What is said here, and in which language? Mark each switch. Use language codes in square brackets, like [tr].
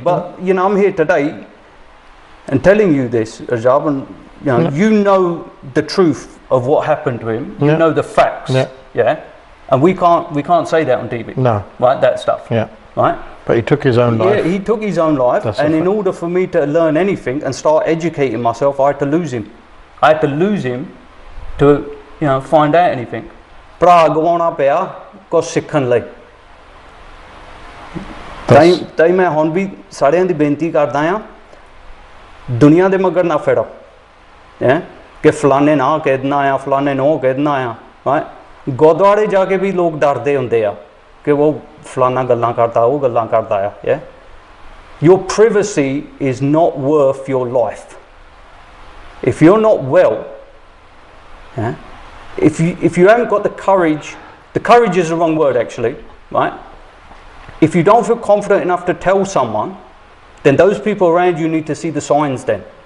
[en] But you know, I'm here today and telling you this, Harjap, and you know the truth of what happened to him. You know the facts. Yeah. And we can't say that on TV. No. Right, that stuff. Yeah. Right. But he took his own life. Yeah, he took his own life. And in order for me to learn anything and start educating myself, I had to lose him. I had to lose him to find out anything. [pa] ਭਰਾ ਗਵਾਉਣਾ ਪਿਆ ਕੁਛ ਸਿੱਖਣ ਲਈ ਤਾਂ ਮੈਂ ਹੁਣ ਵੀ ਸਾਰਿਆਂ ਦੀ ਬੇਨਤੀ ਕਰਦਾ ਆ ਦੁਨੀਆ ਦੇ ਮਗਰ ਨਾ ਫਿਰੋ ਕਿ ਫਲਾਣੇ ਨਾ ਕਹਿ ਦੇਣਾ ਆ ਫਲਾਣੇ ਨੂੰ ਕਹਿ ਦੇਣਾ ਆ ਗੁਰਦੁਆਰੇ ਜਾ ਕੇ ਵੀ ਲੋਕ ਡਰਦੇ ਹੁੰਦੇ ਆ ਕਿ ਉਹ ਫਲਾਣਾ ਗੱਲਾਂ ਕਰਦਾ ਉਹ ਗੱਲਾਂ ਕਰਦਾ ਆ [en] Your privacy is not worth your life. If you're not well, if you haven't got the courage is the wrong word actually, right? If you don't feel confident enough to tell someone, then those people around you need to see the signs then.